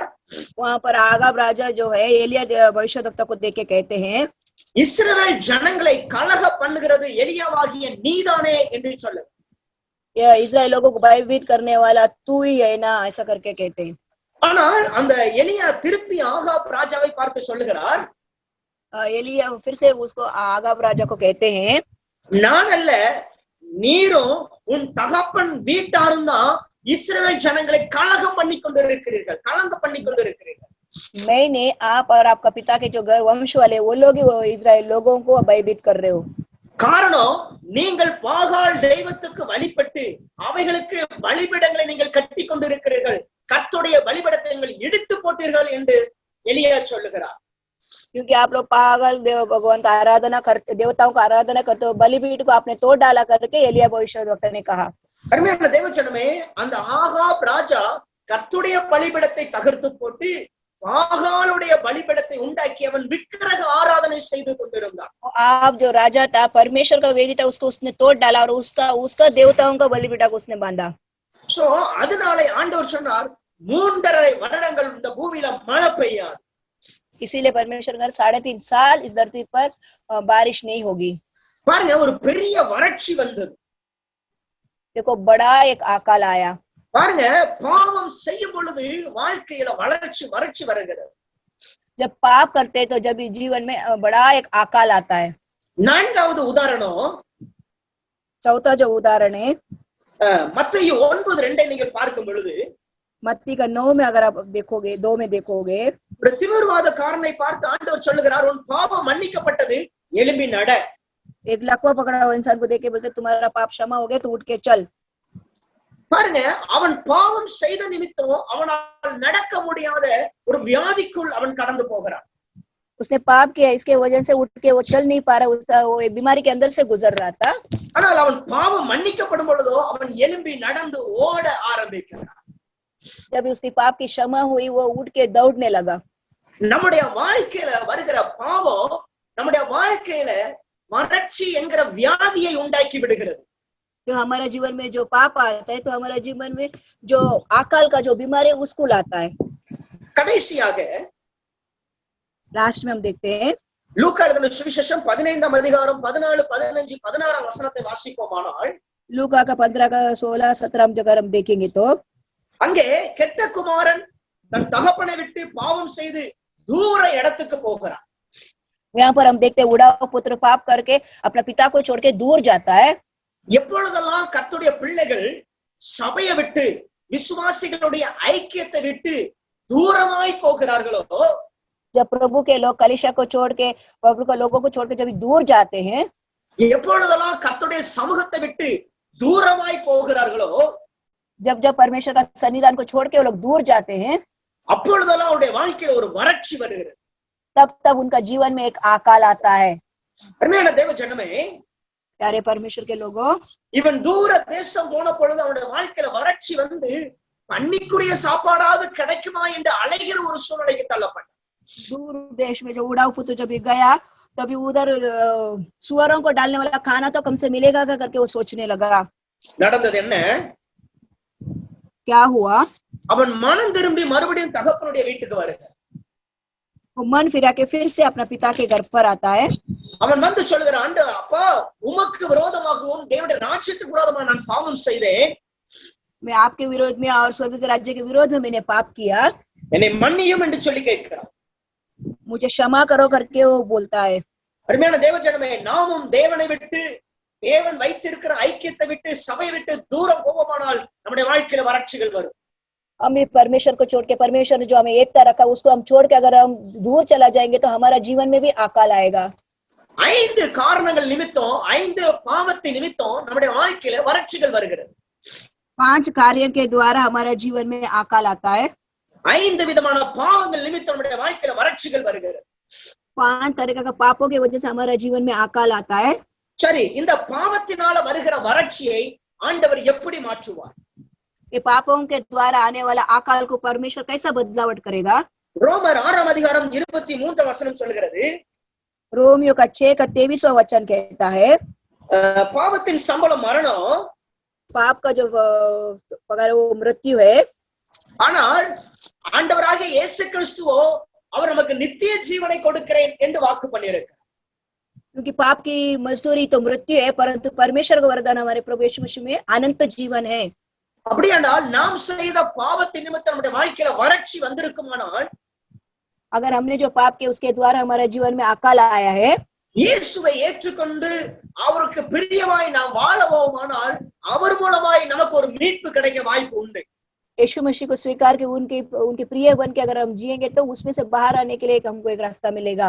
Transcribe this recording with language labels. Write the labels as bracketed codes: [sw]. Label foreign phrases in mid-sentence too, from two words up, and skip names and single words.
[hi] वहां पर आगाब राजा जो है एलिया भविष्यद्वक्ता को देख के कहते हैं, [ta] இஸ்ரவேல் ஜனங்களை கலக பண்ணுகிறது எலியாவாகிய நீதானே என்று சொல்லுது. [hi] ये इजराइल लोगों को भयभीत करने वाला तू ही है ना, ऐसा करके कहते हैं। [ta] ஆனால் அந்த எலியா திருப்பி ஆகாப் ராஜாவை பார்த்து சொல்லுகிறார், [hi] एलिया फिर से उसको आगाब राजा को कहते हैं, [ta] நான் அல்ல, நீரும் உன் தகப்பன் வீட்டாரும் தான் இஸ்ரவேல் ஜனங்களை கலகம் பண்ணி கொண்டிருக்கிறீர்கள், கலங்க பண்ணி கொண்டிருக்கிறீர்கள். [hi] मैंने आप और आपका पिता के जो घर वंश वाले वो लोग ही वो इजराइल लोगों को भयभीत कर रहे हो। [ta] காரணம், நீங்கள் பாகால் தெய்வத்துக்கு வழிபட்டு அவைகளுக்கு பலிபீடங்களை நீங்கள் கட்டி கொண்டிருக்கிறீர்கள், கர்த்தருடைய பலிபீடத்தை நீங்கள் இடித்து போட்டீர்கள் என்று எலியா சொல்லுகிறார். [hi] क्योंकि आप लोग पागल भगवान का आराधना करते, देवताओं का आराधना करते हो, बलिपीठ को आपने तोड़ डाला करके एलिया भविष्यद्वक्ता ने कहा। [ta] அருமையான தேவஜனமே, அந்த ஆகாப் ராஜா கர்த்தருடைய பலிபீடத்தை தகர்த்து போட்டு பாகாலுடைய பலிபீடத்தை உண்டாக்கி அவன் விக்கிரக ஆராதனை செய்து கொண்டிருந்தான். [hi] आप जो राजा था, परमेश्वर का वेदी था, उसको उसने तोड़ डाला और उसका देवताओं का बलिपीठ को उसने बांधा। [ta] சோ அதனாலே ஆண்டவர் சொன்னார், 3.5 வருடங்கள் இந்த பூமியில மழை பெய்யாது. [hi] इसीलिए परमेश्वर का 3.5 साल इस धरती पर बारिश नहीं होगी। [ta] பாருங்க, ஒரு பெரிய வறட்சி வந்தது. [hi] देखो बड़ा एक अकाल आया। [ta] பாருங்க, பாவம் செய்யும் பொழுது வாழ்க்கையில வறட்சி வருகிறது. [hi] जब पाप करते तो जब जीवन में बड़ा एक अकाल आता है। [ta] 4வது உதாரணம், [hi] चौथा जो उदाहरण है [ta] மத்தேயு 9:2 நீங்கள் பார்க்கும் பொழுது, [hi] मत्ती का 9 में अगर आप देखोगे, 2 में देखोगे, [ta] ஒரு திமிர்வாதக்காரனை பார்த்து ஆண்டவர் சொல்லுகிறார், உன் பாவம் மன்னிக்கப்பட்டது, எழும்பி நட. [hi] एक लकवा पकड़ा हुआ इंसान को देख के बोलते तुम्हारा पाप क्षमा हो गया, तो उठ के चल। [ta] பாருங்க, அவன் பாவம் செய்த நிமித்தம் அவனால் நடக்க முடியாத ஒரு வியாதிக்குள் அவன் கடந்து போகிறான். [hi] उसने पाप किया, इसके वजह से उठ के वो चल नहीं पा रहा, उसका वो एक बीमारी के अंदर से गुजर रहा था। [ta] ஆனால் அவன் பாவம் மன்னிக்கப்படும் பொழுதோ அவன் எழும்பி நடந்து ஓட ஆரம்பிக்கிறான். [hi] जब उसकी पाप की क्षमा हुई, वो उठ के दौड़ने लगा। [ta] நம்முடைய வாழ்க்கையில வருகிற பாவம் நம்முடைய வாழ்க்கையில வறட்சி என்கிற வியாதியை உண்டாக்கி விடுகிறது. [hi] तो हमारे जीवन में जो पाप आता है, तो हमारे जीवन में जो अकाल का जो बीमारी है उसको लाता है। [ta] கடைசியாக [hi] लास्ट में हम देखते हैं [ta] லூக்கா எழுதின சுவிசேஷம் 15ஆம் அதிகாரம் 14, 15, 16ஆம் வசனத்தை வாசிப்போமானால், [hi] लूका का 15 का 16 17 जगह हम देखेंगे तो [ta] அங்கே கெட்ட குமாரன் தன் தகப்பனை விட்டு பாவம் செய்து தூர இடத்துக்கு போகிறான். [hi] यहाँ पर हम देखते हैं उड़ाव पुत्र पाप करके अपना पिता को छोड़ के दूर जाता है. [ta] எப்பொழுதெல்லாம் கர்த்தருடைய பிள்ளைகள் சபையை விட்டு விசுவாசிகளுடைய ஐக்கியத்தை விட்டு தூரமாய் போகிறார்களோ, [hi] जब प्रभु के लोग कलीसिया को छोड़ के प्रभु के लोगों को छोड़ के जब दूर जाते हैं, [ta] எப்பொழுதெல்லாம் கர்த்தருடைய சமூகத்தை விட்டு தூரமாய் போகிறார்களோ, [hi] जब जब परमेश्वर का सन्निधान को छोड़ के वो लोग दूर जाते हैं, [ta] அப்பொழுதெல்லாம் அவருடைய வாழ்க்கையில ஒரு வறட்சி வருகிறது. [hi] तब तब उनका जीवन में एक आकाल आता है. [ta] அருமையான தேவ ஜனமே, [hi] प्यारे परमेश्वर के लोगों, [ta] இவன் தூர தேசம் போன பொழுது அவனுடைய வாழ்க்கையில வறட்சி வந்து பன்னிக்குரிய சாப்பாடாவது கிடைக்குமா என்று அலைகிற ஒரு சூழ்நிலைக்கு தள்ளப்பட்டான். [hi] दूर देश में जो उड़ाव पुत्र जब गया तभी उधर सुअरों को डालने वाला खाना तो कम से मिलेगा करके वो सोचने लगा. [ta] நடந்தது என்ன? [hi] क्या हुआ? [ta] அவன் மனம் திரும்பி மறுபடியும் தகப்பனுடைய வீட்டுக்கு வருகிறான். [hi] वो मन फिरा के फिर से अपना पिता के घर पर आता है. [ta] அவன் வந்து சொல்லுகிறான், ஆண்டவரே, அப்பா, உமக்கு விரோதமாகவும் தேவனுடைய ராஜ்யத்துக்கு விரோதமாக நான் பாவம் செய்தேன். [hi] मैं आपके विरोध में और स्वर्ग के राज्य के विरोध में मैंने पाप किया, [ta] என்னை மன்னியும் என்று சொல்லி கேட்கிறான். [hi] मुझे क्षमा करो करके वो बोलता है. [ta] அருமையான தேவ ஜனமே, நாமும் தேவனை விட்டு தேவன் வைத்திருக்கிற ஐக்கியத்தை விட்டு சபை விட்டு தூரம் போவோமானால் நம்முடைய வாழ்க்கையில வறட்சிகள் வரும். [hi] हम भी परमेश्वर को छोड़ के, परमेश्वर ने जो हमें एकता रखा उसको हम छोड़ के अगर हम दूर चला जाएंगे तो हमारा जीवन में भी अकाल आएगा. [ta] 5 காரணங்கள் நிமித்தம், 5 பாவத்தின் நிமித்தம் நம்முடைய வாழ்க்கையில வறட்சிகள் வருகிறது. [hi] 5 कार्यों के द्वारा हमारा जीवन में अकाल आता है. [ta] 5 விதமான பாவங்கள் நிமித்தம் நம்முடைய வாழ்க்கையில வறட்சிகள் வருகிறது. [hi] 5 तरह का पापों की वजह से हमारा जीवन में अकाल आता है. [ta] சரி, இந்த பாவத்தினால வருகிற வறட்சியை ஆண்டவர் எப்படி மாற்றுவார்? [hi] ये पापों के द्वारा आने वाला अकाल को परमेश्वर कैसा बदलावट करेगा? [ta] ரோமர் 6 அதிகாரம் 23 வசனம் சொல்கிறது, [hi] रोमियो का 6 का 23वां वचन कहता है, [ta] பாவத்தின் சம்பளம் மரணம், [hi] पाप का जो पगार वो मृत्यु है, [ta] ஆனால் ஆண்டவராகிய இயேசு கிறிஸ்துவோ அவர் நமக்கு நித்திய ஜீவனை கொடுக்கிறேன் என்று வாக்கு பண்ணியிருக்கிறார். [hi] क्योंकि पाप की मजदूरी तो मृत्यु है, परंतु परमेश्वर का वरदान हमारे प्रभु यीशु मसीह में अनंत जीवन है. [ta] அப்படியானால் நாம் செய்த பாவத்தின் நிமித்தம் நம்முடைய வாழ்க்கையில வறட்சி வந்திருக்குமானால், [hi] अगर हमने जो पाप किया उसके द्वारा हमारे जीवन में अकाल आया है, [ta] இயேசுவை ஏற்றுக்கொண்டு அவருக்கு பிரியமாய் நாம் வாழவோமானால் அவர் மூலமாய் நமக்கு ஒரு மீட்பு கிடைக்க வாய்ப்பு உண்டு. [hi] यीशु मसीह को स्वीकार के उनके प्रिय बन के अगर हम जिएंगे तो उसमें से बाहर आने के लिए हमको एक रास्ता मिलेगा.